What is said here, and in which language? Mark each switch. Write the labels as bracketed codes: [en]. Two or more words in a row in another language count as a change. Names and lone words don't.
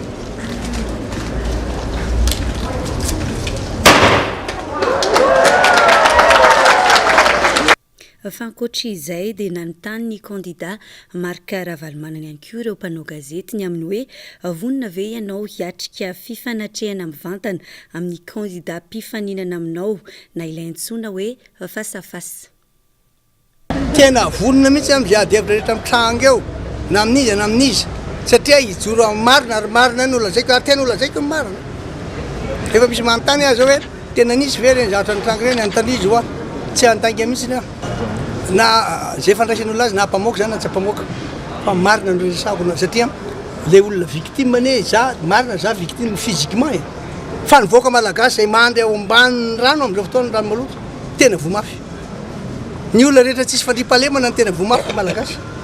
[mg] Fankoatra izay dia nanontany ny kandida marika ravalomanana ihany koa ireo mpanao gazety ny amin'ny hoe vonina ve ianao hiatrika fifanatrehana mivantana amin'ny kandida mpifaninana aminao na ilay antsoina hoe [fr] face à face. [mg] Tena vonina mihitsy amin'ny viady hevitra rehetra mitranga eo na amin'izy na amin'izy satria hijoro amin'ny marina ary marina ny olazaiko ary tena olazaiko ny marina. Efa misy manontany azy hoe tena nisy ve reny zavatra nitranga reny anontanizy hoa tsy antangy mihitsy na zay fandraisan'olona azy na mpamoaka zany na tsy mpamoaka fa marina no resako satria le olona victime ne za marina za victime physiquement fa nivoaka malagasy zay mandry ao ambany rano amin'izao fotoana rano maloto tena vomafy ny olona rehetra tsisy fandrimpahalemana ny tena vomafy malagasy